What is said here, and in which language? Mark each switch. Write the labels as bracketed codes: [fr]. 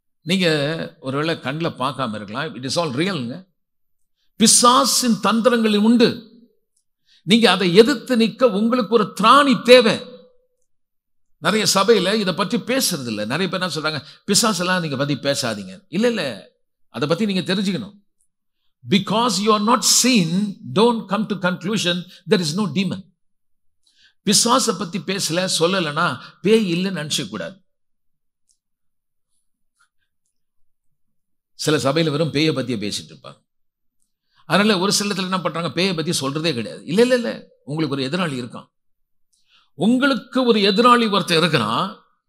[ta] நீங்க ஒருவேளை கண்ணில் பார்க்காம இருக்கலாம். [en] It is all ரியல்ங்க. [ta] பிசாசின் தந்திரங்கள் உண்டு. நீங்க அதை எதிர்த்து நிற்க உங்களுக்கு ஒரு திராணி தேவை. நிறைய சபையில இதை பற்றி பேசுறது இல்லை. நிறைய பேர் என்ன சொல்றாங்க, பிசாசெல்லாம் நீங்க பத்தி பேசாதீங்க. இல்ல இல்ல, அதை பத்தி நீங்க தெரிஞ்சுக்கணும். [en] Because you are not seen, don't come to conclusion there is no demon. [ta] பிசாசை பத்தி பேசல சொல்லலைன்னா பேய் இல்லைன்னு நினைச்ச கூடாது. சில சபையில வெறும் பேயை பத்தியே பேசிட்டு இருப்பாங்க. அதனால ஒரு சில இடத்துல என்ன பண்றாங்க, பேயை பத்தி சொல்றதே கிடையாது. இல்ல இல்ல இல்ல, உங்களுக்கு ஒரு எதிராளி இருக்கான். உங்களுக்கு ஒரு எதிராளி ஒருத்தர் இருக்கிறான்.